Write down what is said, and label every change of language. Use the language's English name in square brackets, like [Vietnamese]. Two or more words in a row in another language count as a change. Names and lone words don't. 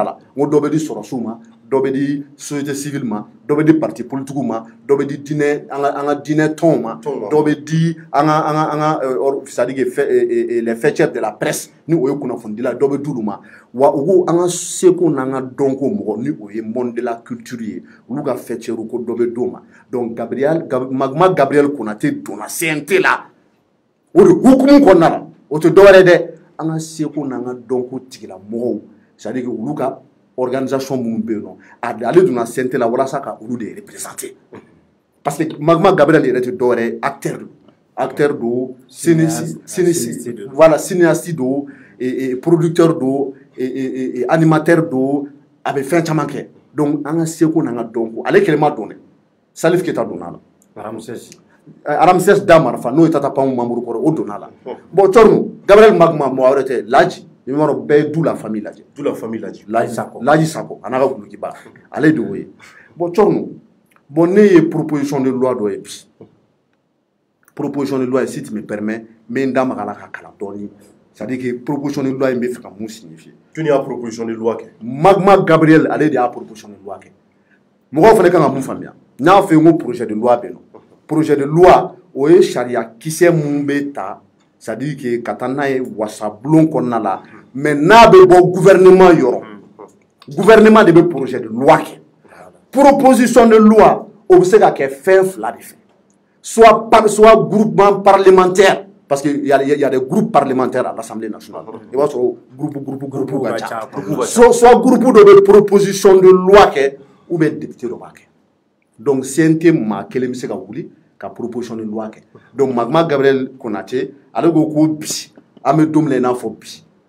[Bambara] la n ko dɔ bɛ di sɔrɔsiw ma dɔ bɛ di [French] société civile [Bambara] ma dɔ bɛ di [French] parti politique [Bambara] ma dɔ bɛ di diinɛ an ka diinɛ tɔnw ma dɔ bɛ di an ka [French] c'est-à-dire les fêtières de la presse [Bambara] ni o ye kunnafonidila dɔ bɛ di olu ma wa u ko an ka seko n'an ka dɔnko mɔgɔ ni o ye [French] monde de la culture [Bambara] ye olu ka fêtières ko dɔ bɛ d'o ma donc Magma Gabriel Konate donna CNT la o de hukumu kɔnɔna la o tɛ dɔwɛrɛ dɛ an ka seko n'an ka dɔnko tigilamɔgɔw [French] c'est-à-dire que [Bambara] olu ka organisation minnu bɛ yen nɔ ale donna CNT la walasa ka olu de représenter [French] parce que [Bambara] Magma Gabriel yɛrɛ tɛ dɔwɛrɛ ye acteur do voilà cinéaste do producteur do animateur do a bɛ fɛn caman kɛ donc an ka seko n'an ka dɔnko ale kelen ma dɔn dɛ Salif Keita donna la Ramses Damarafa n'o ye Tata Panw membre kɔrɔ o donna la bon Tchorno Gabriel Magma mɔgɔ wɛrɛ tɛ Laji i b'a dɔn bɛɛ ye du [French] la famille [Bambara] lajɛ Laji Sako a n'a ka gulokiba ale de y'o ye bon Tchorno bon ne ye [French] proposition de loi [Bambara] dɔ ye bi [French] proposition de loi si tu me permets [Bambara] n bɛ n da maga la ka kalan dɔɔni [French] c'est-à-dire que proposition de loi [Bambara] in bɛ fɛ ka mun signifier jɔnni y'a [French] proposition de loi [Bambara] kɛ Magma Gabriel ale de y'a [French] proposition de loi [Bambara] kɛ mɔgɔw fana kan ka mun faamuya n y'a fɔ n ko [French] projet de loi [Bambara] bɛ yen nɔ [French] projet de loi [Bambara] o ye sariya kisɛ mun bɛ ta [French] c'est-à-dire que [Bambara] ka taa n'a ye wasabulon kɔnɔna la mais n'a bɛ bɔ gouvernement yɔrɔ gouvernement de bɛ [French] projet de loi [Bambara] kɛ [French] proposition de loi [Bambara] o bɛ se ka kɛ fɛn fila de fɛ [French] soit groupement parlementaire parce que y a des groupes parlementaires à l'Assemblée nationale [Bambara] i b'a sɔrɔ groupe ka ca [French] soit groupe [Bambara] dɔ bɛ [French] proposition de loi [Bambara] kɛ [French] ou bien [Bambara] député dɔ b'a kɛ donc CNT maa kelen bɛ se ka wuli ka [French] proposition de loi [Bambara] kɛ donc Magma Gabriel Konate ale ko bi an bɛ don min na i n'a fɔ bi